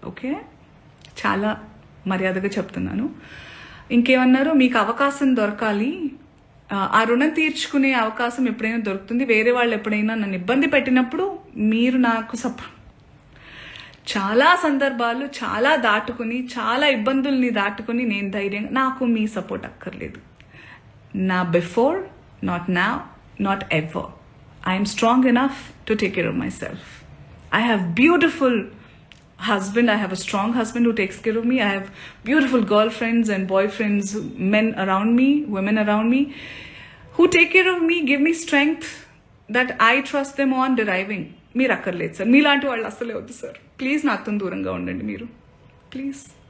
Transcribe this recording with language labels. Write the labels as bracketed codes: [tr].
[te] Okay, చాలా మర్యాదగా చెప్తున్నాను. ఇంకేమన్నారు, మీకు అవకాశం దొరకాలి, ఆ రుణం తీర్చుకునే అవకాశం ఎప్పుడైనా దొరుకుతుంది, వేరే వాళ్ళు ఎప్పుడైనా నన్ను ఇబ్బంది పెట్టినప్పుడు మీరు నాకు చాలా సందర్భాలు చాలా ఇబ్బందుల్ని దాటుకుని నేను ధైర్యంగా, నాకు మీ సపోర్ట్ అక్కర్లేదు. [en] No before, not now, not ever. I'm strong enough to take care of myself. I have beautiful husband. I have a strong husband who takes care of me. I have beautiful girlfriends and boyfriends, men around me, women around me, who take care of me, give me strength that I trust them on deriving. [te] మీరు అక్కర్లేదు sir, మీలాంటి వాళ్ళు అస్సలే వద్దు sir. Please నాతో దూరంగా ఉండండి మీరు, ప్లీజ్.